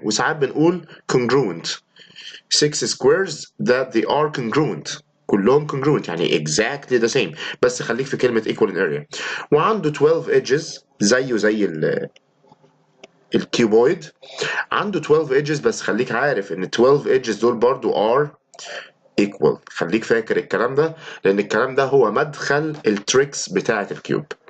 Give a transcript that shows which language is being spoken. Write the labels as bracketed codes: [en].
[ar] وساعات بنقول congruent. [en] 6 squares that they are congruent. كلهم congruent يعني exactly the same، [ar] بس خليك في كلمة [en] equal in area. [ar] وعنده 12 edges زيه زي الكيوبويد. عنده 12 edges بس خليك عارف ان 12 edges دول برضو [en] are equal. [ar] خليك فاكر الكلام ده لان الكلام ده هو مدخل التريكس بتاعة الكيوب.